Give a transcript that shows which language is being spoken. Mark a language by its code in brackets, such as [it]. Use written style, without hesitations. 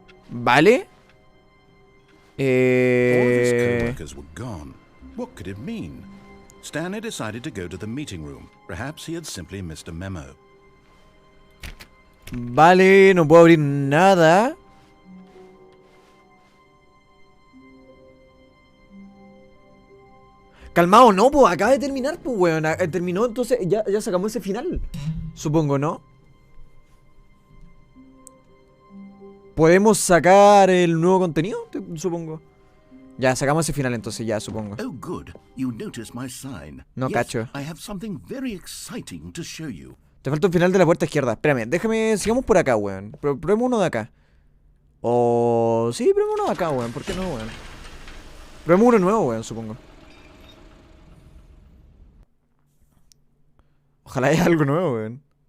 [es] Vale. [en] All of his co-workers were gone. What could it mean? Stanley decided to go to the meeting room. Perhaps he had simply missed a memo. [es] Vale, no puedo abrir nada. Calmado, no, pues acaba de terminar, pues weón. Terminó, entonces ya sacamos ese final. Supongo, ¿no? ¿Podemos sacar el nuevo contenido? Supongo. Ya, sacamos ese final entonces, ya, supongo. [en] Oh, good. You noticed my sign. [es] No [en] Yes, [es] cacho. [en] I have something very exciting to show you. [es] Te falta un final de la puerta izquierda. Espérame, déjame, sigamos por acá, weón. Probemos uno de acá. O... sí, probemos uno de acá, weón. ¿Por qué no, weón? Probemos uno nuevo, weón, supongo. Ojalá haya algo nuevo, weón.